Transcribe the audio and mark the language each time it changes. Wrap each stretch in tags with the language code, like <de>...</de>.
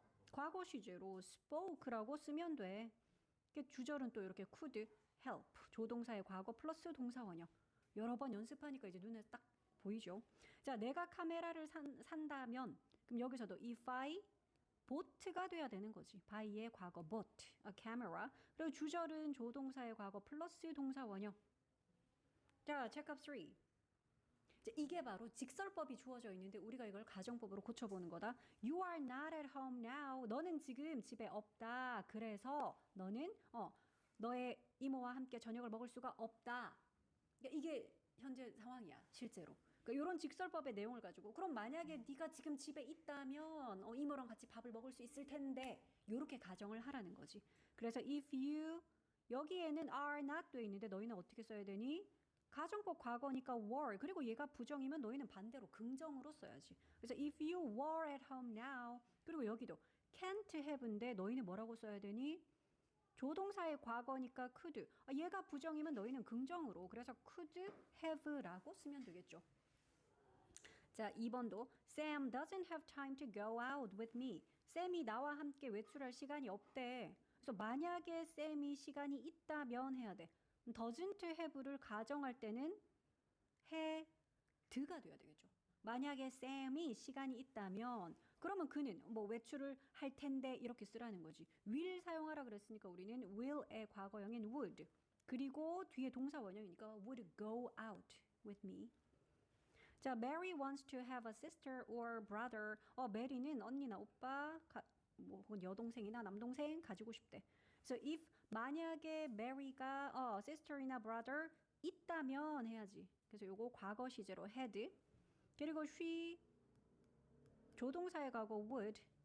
<ko>과거 시제로 spoke라고 쓰면 돼. 주절은 또 이렇게 could, help, 조동사의 과거 플러스 동사 원형. 여러 번 연습하니까 이제 눈에 딱 보이죠? 자, 내가 카메라를 산다면 그럼 여기서도</ko> <en>if I bought</en> <ko>가 돼야 되는 거지. buy의 과거</ko> <en>bought, a camera.</en> <ko>그리고 주절은 조동사의 과거 플러스 동사 원형. 자, 체크업 3. 이게 바로 직설법이 주어져 있는데 우리가 이걸 가정법으로 고쳐보는 거다.</ko> <en>You are not at home now.</en> <ko>너는 지금 집에 없다. 그래서 너는 너의 이모와 함께 저녁을 먹을 수가 없다. 그러니까 이게 현재 상황이야. 실제로. 그러니까 이런 직설법의 내용을 가지고 그럼 만약에 네가 지금 집에 있다면 이모랑 같이 밥을 먹을 수 있을 텐데 이렇게 가정을 하라는 거지. 그래서 if you 여기에는 are not 돼 있는데 너희는 어떻게 써야 되니? 가정법 과거니까 were 그리고 얘가 부정이면 너희는 반대로 긍정으로 써야지. 그래서</ko> <en>if you were at home now</en> <ko>그리고 여기도 can't have인데 너희는 뭐라고 써야 되니? 조동사의 과거니까 could 얘가 부정이면 너희는 긍정으로 그래서 could have라고 쓰면 되겠죠. 자, 2번도</ko> <en>Sam doesn't have time to go out with me.</en> <ko>쌤이 나와 함께 외출할 시간이 없대. 그래서 만약에 쌤이 시간이 있다면 해야 돼. doesn't have를 가정할 때는 had가 돼야 되겠죠. 만약에 쌤이 시간이 있다면 그러면 그는 뭐 외출을 할 텐데 이렇게 쓰라는 거지. will 사용하라 그랬으니까 우리는 will의 과거형인 would 그리고 뒤에 동사 원형이니까</ko> <en>would go out with me. 자, Mary wants to have a sister or brother.</en> <ko>메리는 언니나 오빠, 뭐 혹은 여동생이나 남동생 가지고 싶대. So if 만약에 Mary가 sister이나 brother 있다면 해야지. 그래서 요거 과거 시제로 had. 그리고 she 조동사의 과거 would.</ko>